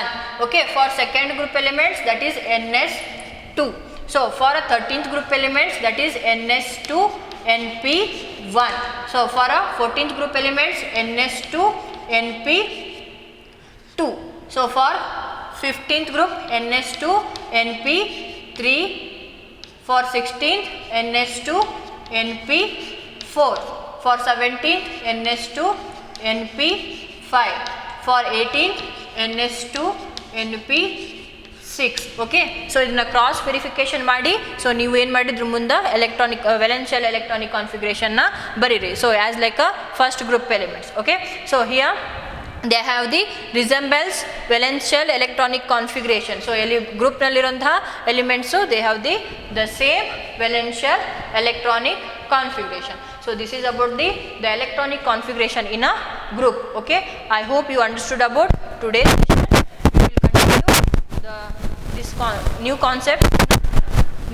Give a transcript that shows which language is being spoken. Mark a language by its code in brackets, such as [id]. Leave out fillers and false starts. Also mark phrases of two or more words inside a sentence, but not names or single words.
[en] Okay, for second group elements, that is ns2. So for a 13th group elements, that is ns2 np1. So for a 14th group elements, ns2 np2. So for 15th group, ns2 np3. For 16th, ns2 np4. For 17th, ns2 np5. For 18th, ns2 np6. Okay, so [kn] ಇದನ್ನ [en] cross verification [kn] ಮಾಡಿ, ಸೊ ನೀವು ಏನು ಮಾಡಿದ್ರು ಮುಂದೆ [en] electronic valential electronic configurationನ [kn] ಬರೀರಿ. [en] so as like a first group elements. okay, so here they have the resembles valence shell electronic configuration. So group nallirunತಹ elements they have the same valence shell electronic configuration. So this is about the electronic configuration in a group. Okay, I hope you understood about today's session. We will continue this new concept in a new session.